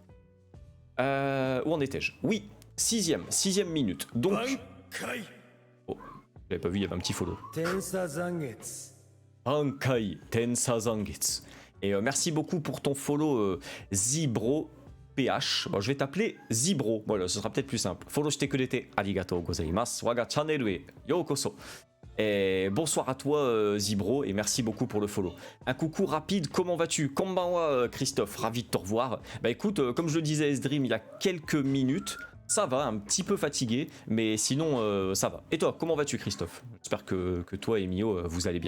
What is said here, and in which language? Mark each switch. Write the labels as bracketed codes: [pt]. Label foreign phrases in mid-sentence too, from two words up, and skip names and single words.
[fr] Où en étais-je? Oui, sixième minute. Donc... Oh, j'avais pas vu, il y avait un petit follow. [ja] 卍解 天鎖斬月. [fr] Et merci beaucoup pour ton follow, Zibro PH. Bon, je vais t'appeler Zibro, voilà, ce sera peut-être plus simple. [ja] フォローしてくれてありがとうございます. 我がチャンネルへようこそ. [fr] Et bonsoir à toi Zibro et merci beaucoup pour le follow. Un coucou rapide, comment vas-tu? Konbanwa Christophe, ravi de te revoir. Bah écoute, comme je le disais à Esdream il y a quelques minutes, ça va, un petit peu fatigué, mais sinon ça va. Et toi, comment vas-tu Christophe? J'espère que toi et Mio vous allez bien.